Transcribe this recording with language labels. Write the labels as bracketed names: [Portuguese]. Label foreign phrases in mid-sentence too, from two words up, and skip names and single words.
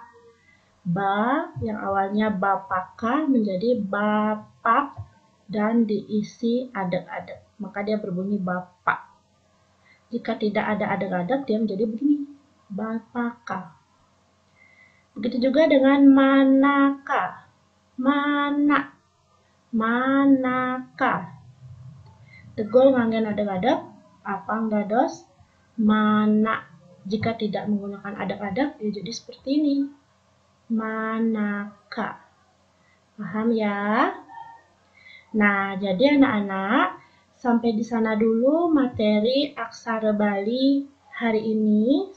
[Indonesian] Ba yang awalnya bapaka menjadi bapak dan diisi adek-adek. Maka dia berbunyi bapak. Jika tidak ada adek-adek, dia menjadi begini. Bapaka. Begitu juga dengan manaka. Mana. Manaka. [Balinese] Tegol nganggen adek-adek. Apang dados. [Indonesian] Mana. Jika tidak menggunakan adek-adek, dia jadi seperti ini. Manaka. Paham ya? Nah, jadi anak-anak, sampai di sana dulu materi aksara Bali hari ini.